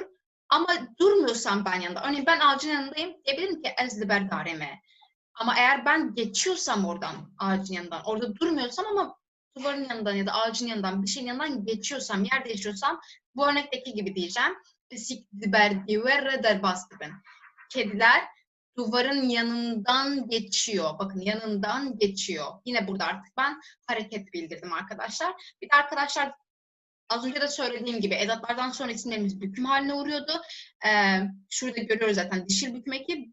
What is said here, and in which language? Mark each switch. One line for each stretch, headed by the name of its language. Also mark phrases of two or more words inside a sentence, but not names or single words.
Turkish: Ama durmuyorsam ben yanında, örneğin ben ağacın yanındayım diyebilirim ki
Kurdish: ez liber dareme.
Turkish: Ama eğer ben geçiyorsam oradan, ağacın yanından, orada durmuyorsam ama duvarın yanından ya da ağacın yanından, bir şeyin yanından geçiyorsam, yer değiştiriyorsam bu örnekteki gibi diyeceğim.
Kurdish: Pisik liber diver derbas diben.
Turkish: Kediler duvarın yanından geçiyor. Bakın yanından geçiyor. Yine burada artık ben hareket bildirdim arkadaşlar. Bir de arkadaşlar az önce de söylediğim gibi edatlardan sonra isimlerimiz büküm haline uğruyordu. Şurada görüyoruz zaten dişil büküm eki.